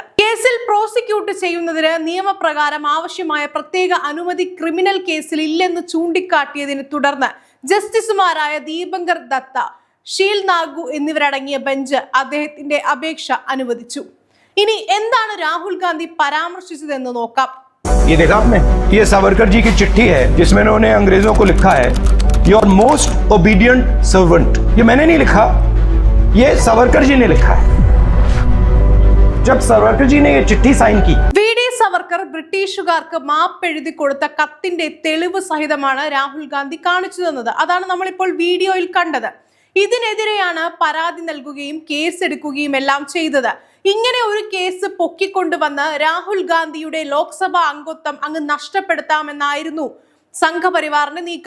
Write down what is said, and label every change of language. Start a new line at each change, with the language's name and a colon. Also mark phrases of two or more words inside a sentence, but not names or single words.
Malayalam: കേസിൽ പ്രോസിക്യൂട്ട് ചെയ്യുന്നതിന് നിയമപ്രകാരം ആവശ്യമായ പ്രത്യേക അനുമതി ക്രിമിനൽ കേസിൽ ഇല്ലെന്ന് ചൂണ്ടിക്കാട്ടിയതിനെ തുടർന്ന് ജസ്റ്റിസുമാരായ ദീപങ്കർ ദത്ത, ഷീൽ നാഗു എന്നിവരടങ്ങിയ ബെഞ്ച് അദ്ദേഹത്തിന്റെ അപേക്ഷ അനുവദിച്ചു. ഇനി എന്താണ് രാഹുൽ ഗാന്ധി പരാമർശിച്ചതെന്ന് നോക്കാം.
Hindi: ये देखा आपने, ये सावरकर जी की चिट्ठी है जिसमें उन्होंने अंग्रेजों को लिखा है
English: your most obedient servant.
Hindi: ये मैंने नहीं लिखा, ये सावरकर जी ने लिखा है। जब सावरकर जी ने ये चिट्ठी साइन की,
Malayalam: VD സവർക്കർ ബ്രിട്ടീഷുകാർക്ക് മാപ്പെഴുതി കൊടുത്ത കത്തിന്റെ തെളിവ് സഹിതമാണ് രാഹുൽ ഗാന്ധി കാണിച്ചു തന്നത്. അതാണ് നമ്മളിപ്പോൾ വീഡിയോയിൽ കണ്ടത്. ഇതിനെതിരെയാണ് പരാതി നൽകുകയും കേസെടുക്കുകയും എല്ലാം ചെയ്തത്. ഇങ്ങനെ ഒരു കേസ് പൊക്കിക്കൊണ്ടുവന്ന് രാഹുൽ ഗാന്ധിയുടെ ലോക്സഭാ അംഗത്വം അങ്ങ് നഷ്ടപ്പെടുത്താമെന്നായിരുന്നു സംഘപരിവാറിന്റെ നീക്കം.